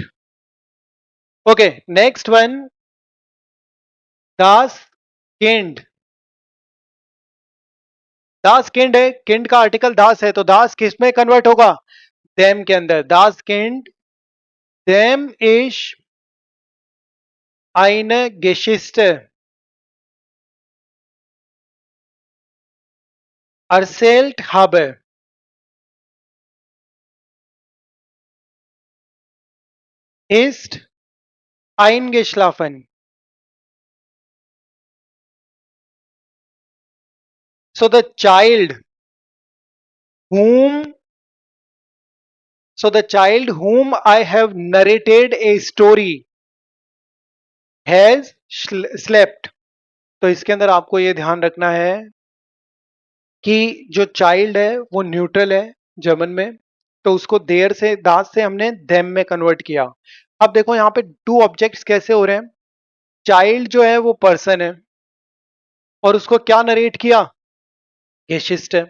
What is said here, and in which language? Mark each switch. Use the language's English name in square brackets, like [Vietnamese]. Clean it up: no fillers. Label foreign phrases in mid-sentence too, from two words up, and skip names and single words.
[English] okay next one, [German] das Kind. das Kind [Hindi] है, किंड का आर्टिकल दास है तो दास किस में कन्वर्ट होगा, देम के अंदर। [German] das Kind dem ich eine Geschichte erzählt habe, ist eingeschlafen. [English] So the child whom the child whom I have narrated a story has slept. [Hindi] तो इसके अंदर आपको ये ध्यान रखना है कि जो चाइल्ड है वो न्यूट्रल है जर्मन में, तो उसको देर से दास से हमने देम में कन्वर्ट किया। अब देखो यहाँ पे [English] two objects [Hindi] कैसे हो रहे हैं। चाइल्ड जो है वो पर्सन है और उसको क्या नरेट किया, गेशिस्ट है।